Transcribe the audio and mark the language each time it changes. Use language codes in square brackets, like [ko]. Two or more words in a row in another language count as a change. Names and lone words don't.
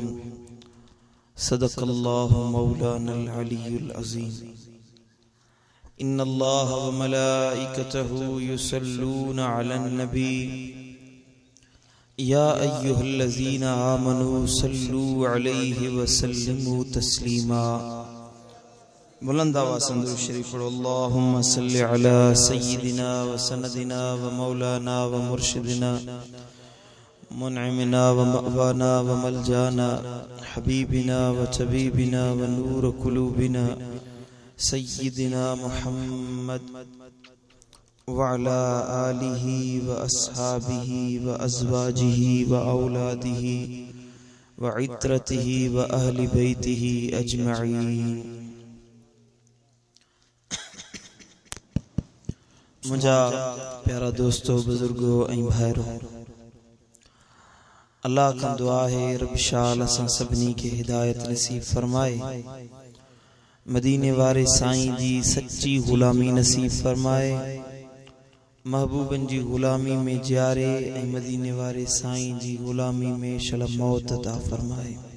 [ar] صدق الله مولانا العلي العظيم. إن الله وملائكته يصلون على النبي يا أيها الذين آمنوا صلوا عليه وسلموا تسليما. [ur] بلند آواز سے شریف پڑھو. [ar] اللهم صل على سيدنا وسندنا ومولانا ومرشدنا منعمنا ومأوانا وملجانا حبيبنا وطبيبنا ونور قلوبنا سيدنا محمد وعلى آله وأصحابه وأزواجه وأولاده وعترته وأهل بيته أجمعين. [sd] मुझा प्यारा दोस्तों बुजुर्गों ऐं भाइरो, अल्लाह का दुआ है रब शाल असां सभिनी खे हिदायत नसीब फरमाए, मदीने वारे साईं जी सच्ची गुलामी नसीब फरमाए, महबूबन जी गुलामी में जियारे ऐं मदीने वारे साईं जी गुलामी में शल मौत अता फरमाए.